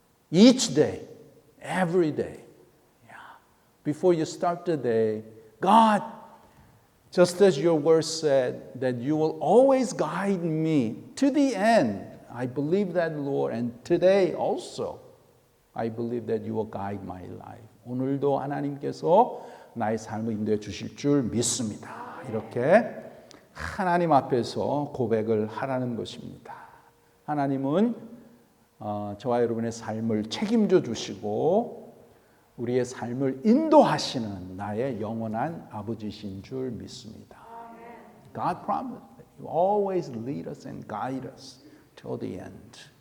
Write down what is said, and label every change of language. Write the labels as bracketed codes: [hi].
[en] Each day, every day. Before you start the day, God, just as your word said, that you will always guide me to the end. I believe that, Lord, and today also, I believe that you will guide my life. [ko] 오늘도 하나님께서 나의 삶을 인도해 주실 줄 믿습니다. 이렇게 하나님 앞에서 고백을 하라는 것입니다. 하나님은 저와 여러분의 삶을 책임져 주시고 우리의 삶을 인도하시는 나의 영원한 아버지신 줄 믿습니다. [en] God promised that you always lead us and guide us till the end.